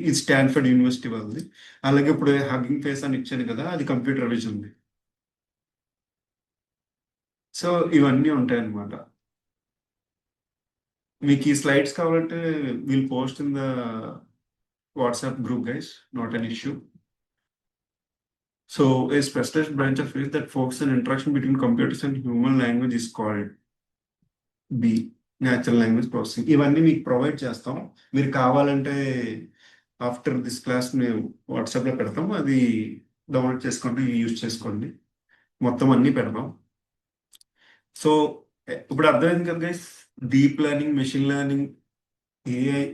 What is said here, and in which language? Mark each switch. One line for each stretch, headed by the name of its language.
Telugu: ఇది Stanford university వాళ్ళది. అలాగే ఇప్పుడు హగ్గింగ్ ఫేస్ అని ఇచ్చాను కదా, అది కంప్యూటర్ విజన్ది. సో ఇవన్నీ ఉంటాయి అన్నమాట. మీకు ఈ స్లైడ్స్ కావాలంటే
English: Will post in the WhatsApp group guys, not an issue. So, a specialized branch of physics that focuses on interaction between computers and human language is called B, natural language processing.
Telugu: ఇవన్నీ మీకు provide చేస్తాం. మీరు కావాలంటే
English: after this class
Telugu: మేము వాట్సాప్లో పెడతాం, అది download చేసుకోండి, యూజ్ చేసుకోండి. మొత్తం అన్నీ పెడతాం. సో ఇప్పుడు అర్థమైంది కదా guys, deep learning, machine learning, AI.